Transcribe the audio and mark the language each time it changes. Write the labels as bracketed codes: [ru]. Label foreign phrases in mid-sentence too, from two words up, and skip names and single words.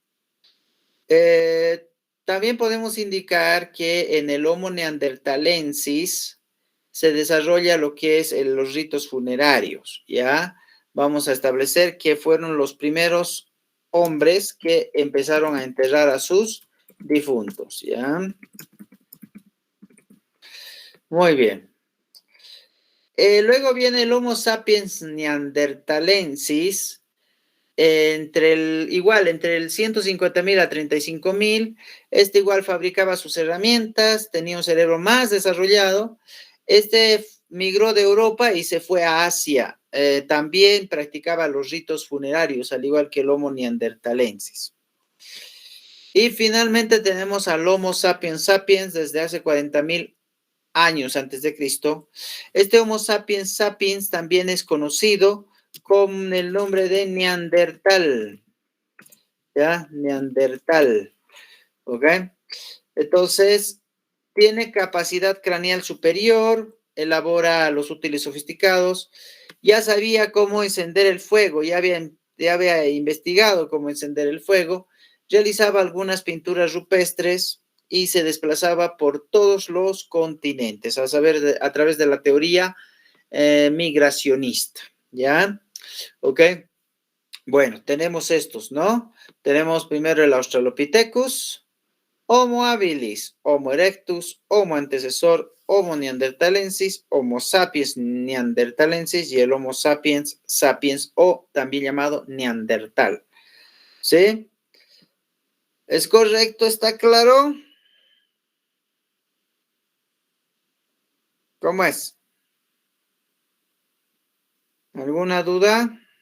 [es] También podemos indicar que en el Homo neanderthalensis se desarrolla lo que es los ritos funerarios, ¿ya? Vamos a establecer que fueron los primeros hombres que empezaron a enterrar a sus difuntos, ¿ya? Muy bien. Luego viene el Homo sapiens neanderthalensis, entre el 150.000 a 35.000. Este igual fabricaba sus herramientas, tenía un cerebro más desarrollado. Este migró de Europa y se fue a Asia. También practicaba los ritos funerarios, al igual que el Homo neanderthalensis. Y finalmente tenemos al Homo sapiens sapiens desde hace 40.000 años antes de Cristo. Este Homo sapiens sapiens también es conocido con el nombre de Neandertal. ¿Ya? Neandertal. ¿Ok? Entonces, tiene capacidad craneal superior, elabora los útiles sofisticados, ya sabía cómo encender el fuego, ya había investigado cómo encender el fuego, realizaba algunas pinturas rupestres y se desplazaba por todos los continentes, a saber, a través de la teoría migracionista. ¿Ya? ¿Ok? Bueno, tenemos estos, ¿no? Tenemos primero el Australopithecus, Homo habilis, Homo erectus, Homo antecesor, Homo neanderthalensis, Homo sapiens neanderthalensis y el Homo sapiens sapiens o también llamado neandertal. ¿Sí? ¿Es correcto? ¿Está claro? ¿Cómo es? ¿Alguna duda?